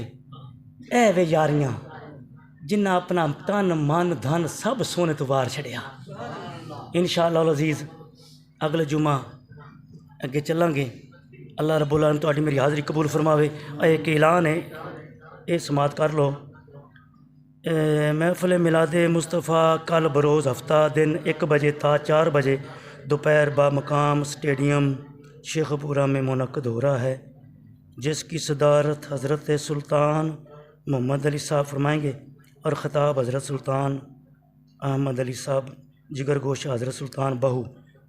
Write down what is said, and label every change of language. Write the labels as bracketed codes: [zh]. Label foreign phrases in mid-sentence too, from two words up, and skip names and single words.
[pa] اے وے یاریاں جنہاں اپنا تن من دھن سب سونے تو وار چھڈیا. انشاءاللہ عزیز اگلے جمعہ اگے چلانگے. اللہ رب العالمین تہاڈی میری حاضری قبول فرماوے. [ur] ایک اعلان ہے، یہ سماعت کر لو. محفل میلاد مصطفیٰ کل بروز ہفتہ دن 1 بجے تا 4 بجے دوپہر بمقام سٹیڈیم شیخوپورہ میں منعقد ہو رہا ہے، جس کی صدارت حضرت سلطان محمد علی صاحب فرمائیں گے اور خطاب حضرت سلطان احمد علی صاحب جگر گوشہ حضرت سلطان باہو فرمائیں گے.